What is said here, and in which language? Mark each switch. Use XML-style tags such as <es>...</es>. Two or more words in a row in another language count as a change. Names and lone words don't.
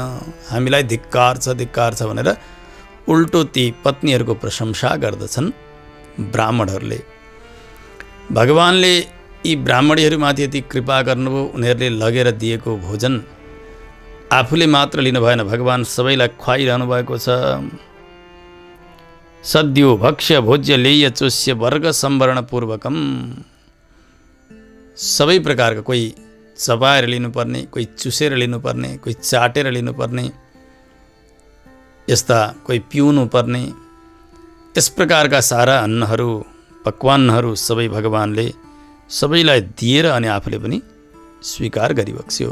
<ne>हामीलाई धिक्कार छ, धिक्कार छ भनेर उल्टो ती पत्नीहरूको प्रशंसा गर्दछन् ब्राह्मणहरूले। भगवानले यी ब्राह्मणीहरूमाथि यति कृपा गर्नुभयो, उनीहरूले लगेर दिएको भोजन आफूले मात्र लिनु भएन, भगवान सबैलाई खुवाइरहनु भएको छ।</ne> <sa>सद्यो भक्ष्य भोज्य लेह्य चोष्य वर्ग सम्वरण पूर्वकम,</sa> <ne>सबै प्रकारका, कोही चबाएर लिनुपर्ने, कोही चुसेर लिनुपर्ने, कोही चाटेर लिनुपर्ने, यस्ता कोही पिउनु पर्ने, यस प्रकारका सारा अन्नहरू, पक्वान्नहरू सबै भगवानले सबैलाई दिएर अनि आफूले पनि स्वीकार गरिबक्स्यो।</ne>